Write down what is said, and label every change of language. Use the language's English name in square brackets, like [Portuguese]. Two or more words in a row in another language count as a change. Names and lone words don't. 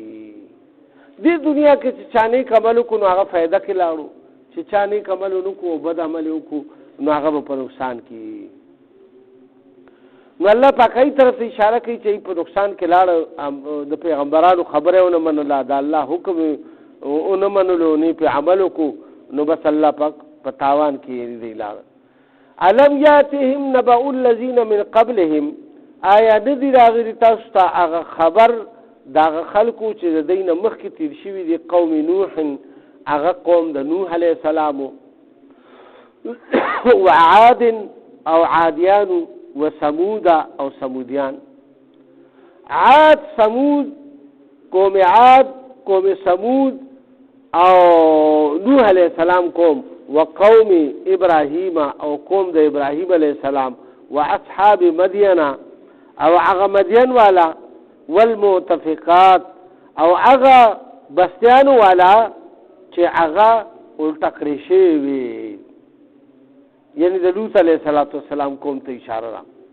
[Pashto] دې دنیا کې چې چا نیک عمل وکړو نو هغه فایده کې لاړو، چې چا نیک عمل ونه کړو او بد عمل وکړو نو هغه به په نقصان کې. نو الله پاک ای طرف ته اشاره کوي چې په نقصان کې لاړ، د پیغمبرانو خبره ونه منله، د الله حکم ونه منلو، نه په عمل وکړو نو بس الله پاک په تاوان کې دی لاړ. [Arabic] الم یاتهم نبأ الذین من قبلهم، [Pashto] آیا ندی راغلی تاسو ته هغه خبر دغه خلکو چې د دین مخکې تیر شوي دي، قوم نوح، هغه قوم د نوح [Arabic] علیه السلام، [Pashto] وعاد او عادیان، وثمود او ثمودیان. عاد، ثمود، قوم عاد، قوم ثمود او نوح [Arabic] علیه السلام [Pashto] قوم، وقوم ابراهیم او قوم د ابراهیم [Arabic] علیه السلام، [Pashto] واصحاب مدین او هغه مدین والا، والمؤتفقات او هغه بستیانو والا چې هغه الټه کړی شوي، یعنی د لوط علیه السلام قوم ته اشاره را.